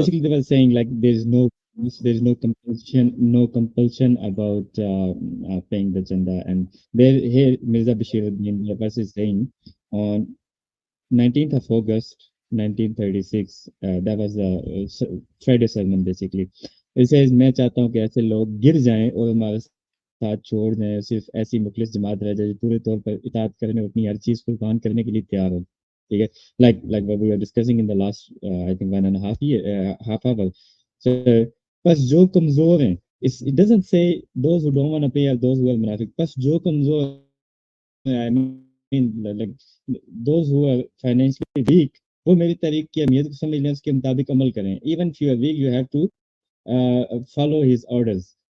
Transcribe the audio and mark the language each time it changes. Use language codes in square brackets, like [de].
[en] basically, they were saying like there's no compulsion about paying the chanda, and there here Mirza Bashiruddin the verse is saying on 19th of August 1936, that was the Friday sermon basically. It says [hi] मैं चाहता हूँ कि ऐसे लोग गिर जाएं और हमारे साथ साथ छोड़ दें, सिर्फ ऐसी मुखलिस जमात रह जाए जो पूरे तौर पर इताअत करने और अपनी हर चीज़ कुर्बान करने के लिए तैयार हो, ठीक है, [en] like what we were discussing in the last I think 1.5 year half hour. So [hi] बस जो कमजोर हैं, [en] it doesn't say those who don't want to pay or those who are munafiq, बस जो कमजोर हैं, I mean like those who are financially weak, [hi] वो मेरी तरीक की अहमियत को समझ लें, उसके मुताबिक अमल करें. [en] Even if you are weak, you have to follow his orders.